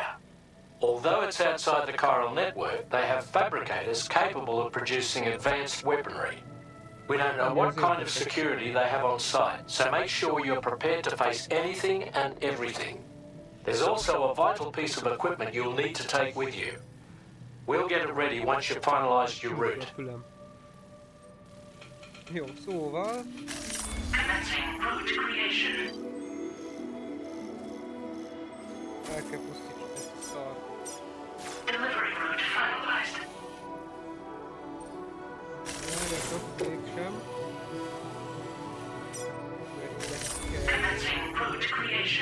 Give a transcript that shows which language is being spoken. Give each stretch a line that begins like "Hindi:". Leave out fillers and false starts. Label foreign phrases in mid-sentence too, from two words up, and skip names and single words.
English: Although it's outside the chiral network, they have fabricators capable of producing advanced weaponry. We don't know what kind of security they have on site, so make sure you're prepared to face anything and everything. There's also a vital piece of equipment you'll need to take with you. We'll get it ready once you've finalized your route.
Hungarian: Jó, szóval...
English: Commencing route creation.
Hungarian: El kell pusztítsuk ezt a szart.
English: Delivery route finalized.
Hungarian: Mégsem.
English: Commencing route creation.